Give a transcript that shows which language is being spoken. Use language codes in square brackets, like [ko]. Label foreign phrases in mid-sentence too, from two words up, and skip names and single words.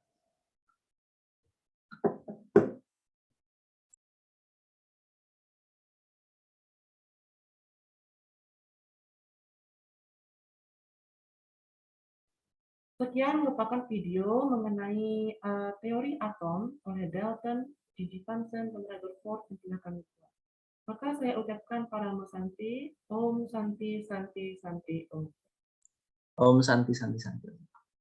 [id] Sekian merupakan video mengenai teori atom oleh Dalton, G.G. Thomson, dan Rutherford yang telah kami buat. Maka saya ucapkan [sa] Paramo Santi, Om Santi Santi Santi Om. Om Santi Santi Santi.